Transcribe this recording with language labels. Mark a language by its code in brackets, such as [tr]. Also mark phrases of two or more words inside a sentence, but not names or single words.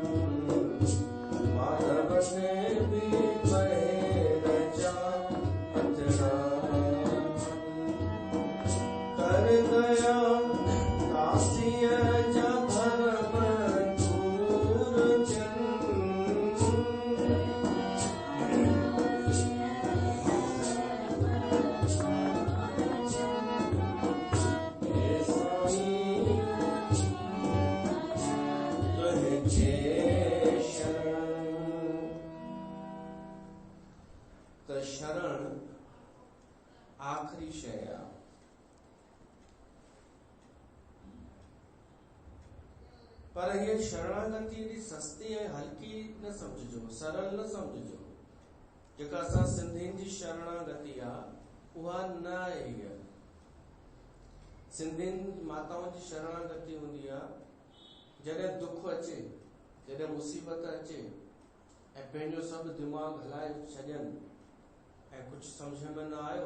[sd] माधव ते भी महर चाहत रखन कर दया दासीअ जा भरम दूर जन हे साईं तुंहिंजे शरण त शरण आखिरी शइ आहे पर ये शरणागति एॾी सस्ती ऐं हल्की न समझिजो सरल न समझिजो जेका असां सिंधियुनि जी शरणागति आहे उहा न आहे हीअ सिंधियुनि माताउनि जी शरणागति हूंदी आहे जॾहिं दुख अचे जॾहिं मुसीबत अचे ऐं पंहिंजो सभु दिमाग़ हलाए छॾनि ऐं कुझु सम्झ में न आयो